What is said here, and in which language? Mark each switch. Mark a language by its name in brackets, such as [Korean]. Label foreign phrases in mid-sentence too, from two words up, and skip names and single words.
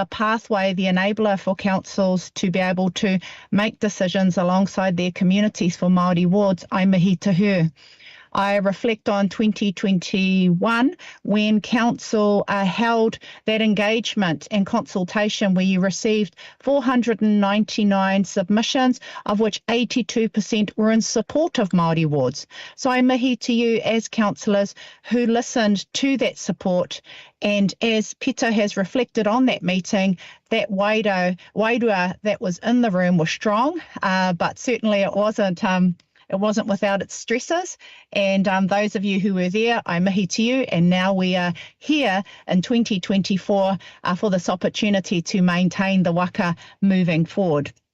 [English] pathway, the enabler for councils to be able to make decisions alongside their communities for Māori wards, I [Māori] mihi te hu. [English] I reflect on 2021 when council held that engagement and consultation where you received 499 submissions, of which 82% were in support of Māori wards. So I mihi to you as councillors who listened to that support, and as Peter has reflected on that meeting, that wairua that was in the room was strong, but certainly it wasn't without its stresses, and those of you who were there, I mihi to you, and now we are here in 2024 for this opportunity to maintain the waka moving forward.